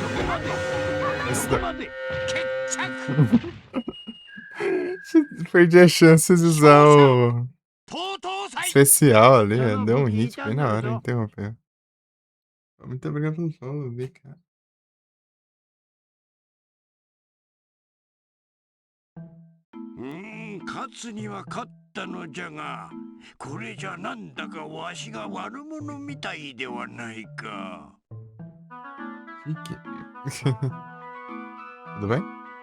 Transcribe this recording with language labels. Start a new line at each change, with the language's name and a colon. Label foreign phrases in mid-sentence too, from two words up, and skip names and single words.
Portuguese: Perdi a chance de usar o especial ali. Deu um hit bem na hora, interrompeu. Muito obrigado pelo follow, cara.
Japanese: 勝つには勝ったのじゃが、これじゃなんだかわしが悪者みたいではないか。
Portuguese: Tudo bem?